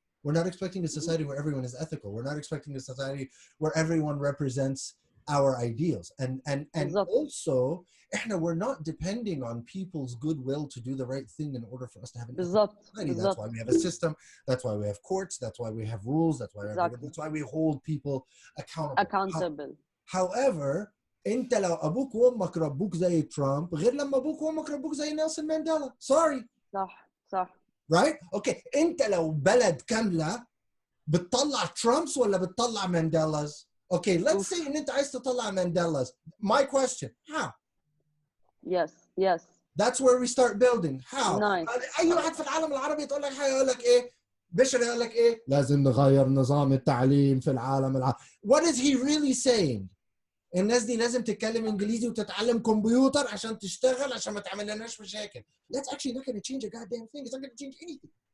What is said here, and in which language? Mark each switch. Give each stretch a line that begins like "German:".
English: We're not expecting a society where everyone is ethical. We're not expecting a society where everyone represents our ideals. And also, we're not depending on people's goodwill to do the right thing in order for us to have an ethical society. That's why we have a system. That's why we have courts. That's why we have rules. That's why we hold people accountable. However,
Arabic: انت لو ابوك وامك ربوك زي ترامب غير لما ابوك وامك ربوك زي نيلسون مانديلا.
English: Sorry.
Arabic: صح.
English: Right? Okay.
Arabic: انت لو بلد كاملة بتطلع ترامبس ولا بتطلع مانديلاز؟
English: Okay, let's say
Arabic: ان انت عايز تطلع مانديلاز.
English: My question, how? Yes. That's where we start building. How? Nice.
Arabic: اي واحد في العالم العربي تقول لك حاجة يقول لك ايه؟ بشر يقول لك ايه؟ لازم نغير نظام التعليم في العالم العربي.
English: What is he really saying?
Arabic: الناس دي لازم تتكلم انجليزي وتتعلم كمبيوتر عشان تشتغل عشان ما تعمل لناش مشاكل.
English: That's actually not going to change a goddamn thing. It's not going to change anything.